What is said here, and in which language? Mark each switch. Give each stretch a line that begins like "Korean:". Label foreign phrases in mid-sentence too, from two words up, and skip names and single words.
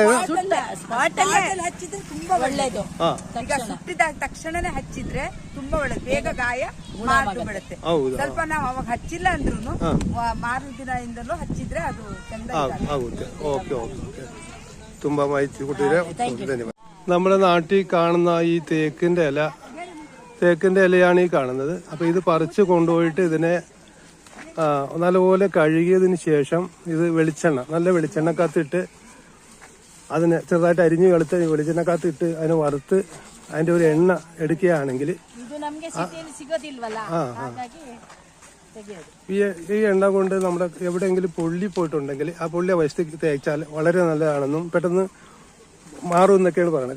Kannada: ಸ್ಪಾಟ್ ಅಲ್ಲಿ ಹಚ್ಚಿದ್ರೆ ತುಂಬಾ ಒಳ್ಳೇದು. ಈಗ ಸುಟ್ಟಿದ ತಕ್ಷಣನೇ ಹಚ್ಚಿದ್ರೆ ತುಂಬಾ ಒಳ್ಳೇದು, ಬೇಗ ಗಾಯ ಮಾರ್ದು ಬಿಡುತ್ತೆ. ಸ್ವಲ್ಪ ನಾವು ಅವಾಗ ಹಚ್ಚಿಲ್ಲ ಅಂದ್ರೂ ಮಾರನೇ ದಿನದಿಂದಲೂ ಹಚ್ಚಿದ್ರೆ ಅದು ಚಂದ ಆಗುತ್ತೆ. ಓಕೆ ಓಕೆ, ತುಂಬಾ ಮಾಹಿತಿ ಕೊಟ್ಟಿದ್ರೆ ಧನ್ಯವಾದ.
Malayalam: നമ്മുടെ നാട്ടിൽ കാണുന്ന ഈ തേക്കിന്റെ ഇലയാണ് ഈ കാണുന്നത്. അപ്പൊ ഇത് പറിച്ചു കൊണ്ടുപോയിട്ട് ഇതിനെ നല്ലപോലെ കഴുകിയതിന് ശേഷം ഇത് നല്ല വെളിച്ചെണ്ണക്കകത്തിട്ട് അതിന് ചെറുതായിട്ട് അരിഞ്ഞു വെളുത്ത വെളിച്ചെണ്ണക്കകത്തിട്ട് അതിനെ വറുത്ത് അതിന്റെ ഒരു എണ്ണ എടുക്കുകയാണെങ്കിൽ ഈ എണ്ണ കൊണ്ട് നമ്മുടെ എവിടെയെങ്കിലും പൊള്ളി പോയിട്ടുണ്ടെങ്കിൽ ആ പൊള്ളിയ വശത്തേക്ക് തേച്ചാൽ വളരെ നല്ലതാണെന്നും പെട്ടെന്ന് മാറും എന്നൊക്കെയാണ് പറയുന്നത്.